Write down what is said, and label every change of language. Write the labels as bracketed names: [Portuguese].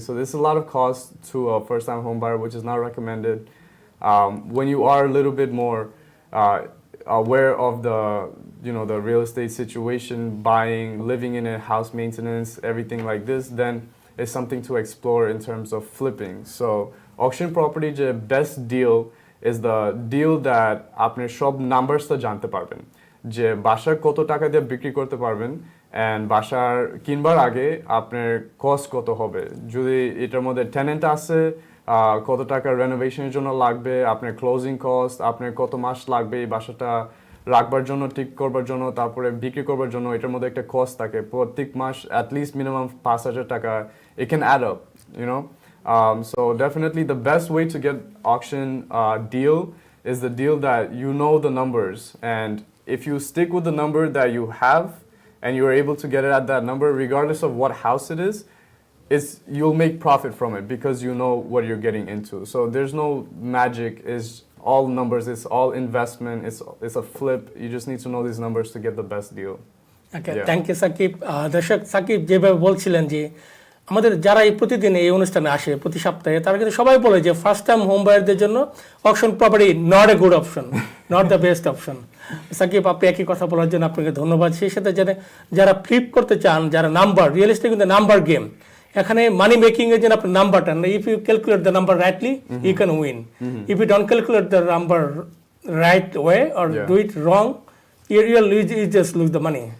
[English] So there's a lot of cost to a first-time home buyer, which is not recommended. When you are a little bit more aware of the real estate situation, buying, living in a house maintenance, everything like this, then it's something to explore in terms of flipping. So auction property the best deal is the deal that [Bangla] আপনি সব নাম্বারসটা জানতে পারবেন যে বাসা কত টাকা দিয়ে বিক্রি করতে পারবেন and বাসার কিনবার আগে আপনার কস্ট কত হবে, যদি এটার মধ্যে টেনেন্ট আছে কত টাকা রেনোভেশনের জন্য লাগবে, আপনার ক্লোজিং কস্ট, আপনার কত মাস লাগবে এই বাসাটা রাখবার জন্য, ঠিক করবার জন্য, তারপরে বিক্রি করবার জন্য, এটার মধ্যে একটা কস্ট থাকে প্রত্যেক মাস অ্যাটলিস্ট মিনিমাম 5,000 টাকা। [English] It can add up, you know. So definitely the best way to get auction deal is the deal that you know the numbers, and if you stick with the number that you have and you're able to get it at that number regardless of what house it is, you'll make profit from it because you know what you're getting into. So there's no magic, it's all numbers, it's all investment, it's a flip. You just need to know these numbers to get the best deal. Okay, Yeah. Thank you Sakib. [Bangla] দর্শক, সাকিব যেভাবে বলছিলেন যে আমাদের যারা এই প্রতিদিন এই অনুষ্ঠানে আসে প্রতি সপ্তাহে, তারা কিন্তু সবাই বলে যে ফার্স্ট টাইম হোম বায়ারদের জন্য auction property [English] Not a good option, not the best option. [Bangla] Shakib, আপনি একই কথা বলার জন্য আপনাকে ধন্যবাদ। সেই সাথে যারা ফ্লিপ করতে চান, যারা নাম্বার, রিয়েল এস্টেট কিন্তু নাম্বার গেম, এখানে মানি মেকিং এর জন্য আপনার নাম্বারটা, [English] If you calculate the number rightly you can win, if you don't calculate the number right way or do it wrong, you just lose the money.